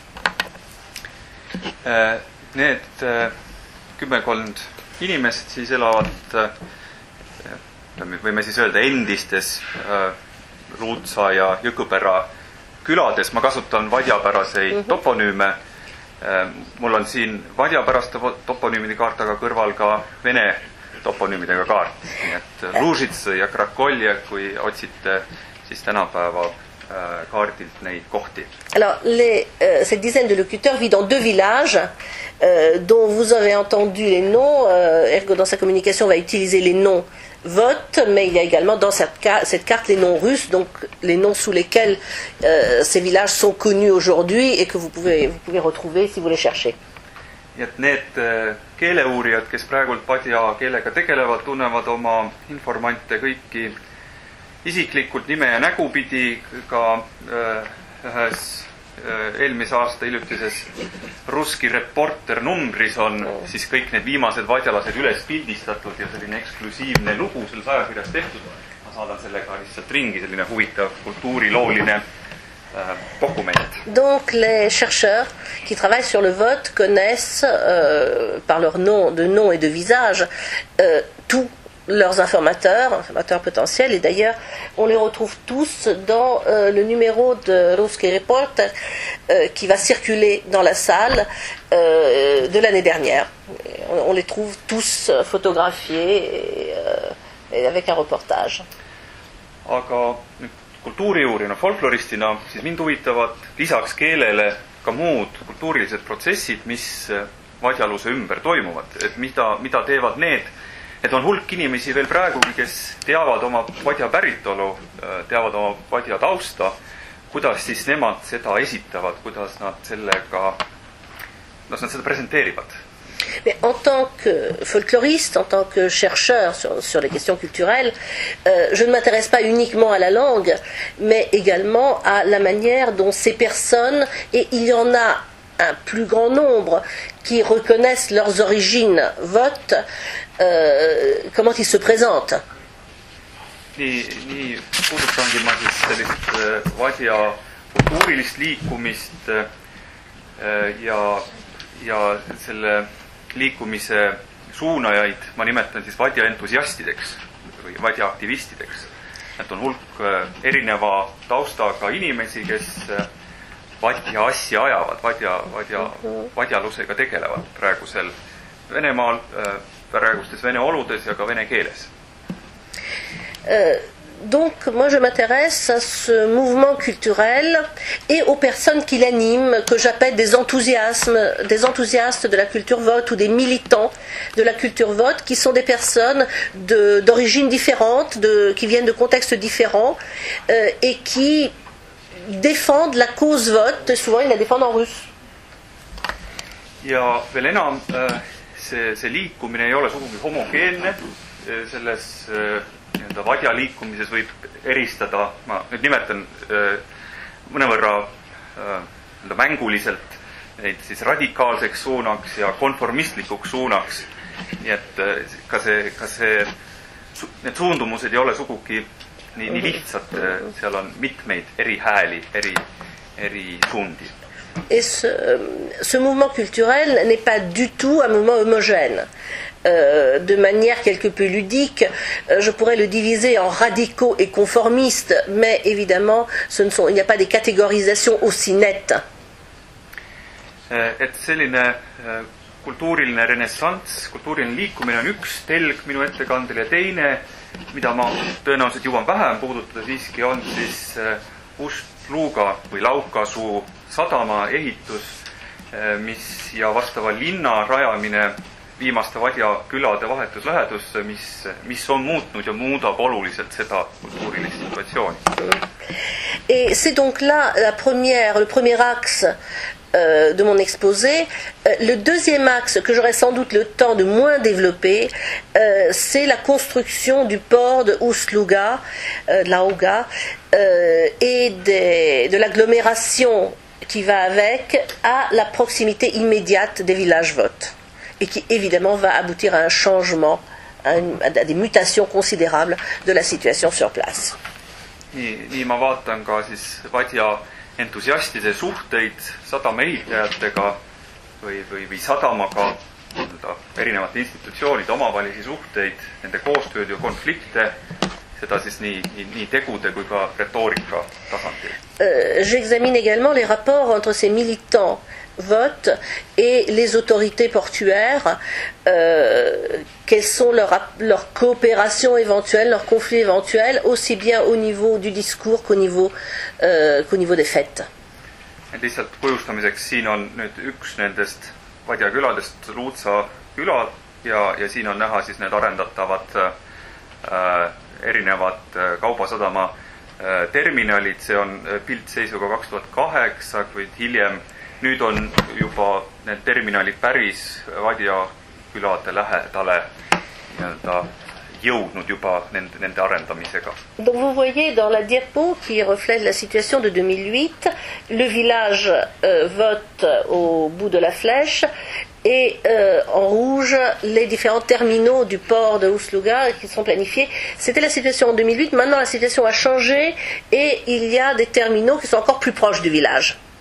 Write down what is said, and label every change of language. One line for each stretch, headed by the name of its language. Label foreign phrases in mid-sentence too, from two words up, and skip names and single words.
Estonian: Need kümmekond inimest siis elavad, võime siis öelda, endistes Ruutsa ja Jõkõpera külades. Ma kasutan vadjapäraseid toponüüme. Mul on siin vadjapäraste toponüümide kaart, aga kõrval ka vene toponüümidega kaart. Nii et Lužits ja Krakolje, kui otsite siis tänapäeva kaardilt neid kohti.
French: Alors, cette dizaine de locuteurs vit dans 2 villages dont vous avez entendu les noms. Ergo, dans sa communication, va utiliser les noms vote, mais il y a également dans cette carte les noms russes, donc les noms sous lesquels ces villages sont connus aujourd'hui et que vous pouvez retrouver si vous les cherchez.
Estonian: Et need keeleuurijad, kes praegult vadja keelega tegelevad, tunnevad oma informante kõiki isiklikult nime ja nägupidi. Ka ühes eelmise aasta hiljutises Russki Reporter numbris on siis kõik need viimased vadjalased üles pildistatud ja selline eksklusiivne lugu selles ajakirjas tehtud. Ma saadan sellega lihtsalt ringi, selline huvitav kultuurilooline dokument.
French: Donc les chercheurs qui travaillent sur le vote connaissent par leur nom et de visage tout leurs informateurs potentiels, et d'ailleurs on les retrouve tous dans le numéro de Ruski Reporter qui va circuler dans la salle de l'année dernière. On les trouve tous photographiés et avec un reportage.
Estonian: Aga nüüd kultuuriuurina, folkloristina, siis mind huvitavad lisaks keelele ka muud kultuurilised protsessid, mis vadjaluse ümber toimuvad, et mida teevad need, et on hulk inimesi veel praegugi, kes teavad oma vadja päritolu, teavad oma vadja tausta, kuidas siis nemad seda esitavad, kuidas nad seda presenteerivad.
French: Mais en tant que folkloriste, en tant que chercheur sur les questions culturelles, je ne m'intéresse pas uniquement à la langue, mais également à la manière dont ces personnes, et il y en a un plus grand nombre qui reconnaissent leurs origines votes, comment ils se présentent.
Estonian: Nii puudutangi ma siis sellist vadja kultuurilist liikumist ja selle liikumise suunajaid ma nimetan siis vadja entusiastideks või vadja aktivistideks. Et on hulk erineva taustaga inimesi, kes vadja asja ajavad, vadjalusega tegelevad praegusel Venemaal, praegustes vene oludes ja ka vene keeles.
French: Donc, moi, je m'intéresse à ce mouvement culturel et aux personnes qui l'animent, que j'appelle des enthousiastes de la culture vote ou des militants de la culture vote, qui sont des personnes d'origines différentes, qui viennent de contextes différents et qui défendent la cause vote. Souvent, ils la défendent en russe.
Estonian: Ja veel enam, see liikumine ei ole sugugi homogeenne, selles vadja liikumises võib eristada, ma nüüd nimetan mõnevõrra mänguliselt neid siis radikaalseks suunaks ja konformistlikuks suunaks. Nii et need suundumused ei ole sugugi nii lihtsad, seal on mitmeid eri hääli, eri suundi.
French: Et ce mouvement culturel n'est pas du tout un mouvement homogène. De manière quelque peu ludique, je pourrais le diviser en radicaux et conformistes, mais évidemment, il n'y a pas des catégorisations aussi nettes.
Estonian: Et selline kultuuriline renessants, kultuuriline liikumine on üks telg minu ettekandel ja teine, mida ma tõenäoliselt jõuan vähem puudutada siiski, on siis Ust-Luga või Laukasuu sadama ehitus, ja vastava linna rajamine viimaste vadja külade vahetuslähedusse, mis on muutnud ja muudab oluliselt seda kultuurilist situatsiooni.
French: Et c'est donc là le premier axe de mon exposé. Le deuxième axe que j'aurai sans doute le temps de moins développer, c'est la construction du port de Ust-Luga, de la Hauga, et de l'agglomération qui va avec, à la proximité immédiate des villages votes, et qui évidemment va aboutir à un changement, à des mutations considérables de la situation sur place.
Estonian: Nii ma vaatan ka siis vadja entusiastide suhteid sadama ehitajatega või sadamaga, erinevate institutsioonide omavahelisi suhteid, nende koostööd ja konflikte, seda siis nii tegude kui ka retoorika tasandil.
French: J'examine également les rapports entre ces militants vote et les autorités portuaires, quelles sont leurs coopérations éventuelles, leurs conflits éventuels, aussi bien au niveau du discours qu'au niveau des faits.
Estonian: Lihtsalt kujustamiseks, siin on nüüd üks nendest vadja küladest, Luutsa küla, ja siin on näha siis need arendatavad erinevad kaubasadama terminalid, see on piltseisuga 2008, kuid hiljem nüüd on juba need terminalid päris vadja külade lähedale jõudnud juba nende arendamisega.
French: Donc vous voyez dans la diapo qui reflète la situation de 2008, le village vote au bout de la flèche et en rouge les différents terminaux du port de Ust-Luga qui sont planifiés. C'était la situation en 2008, maintenant la situation a changé et il y a des terminaux qui sont encore plus proches du village.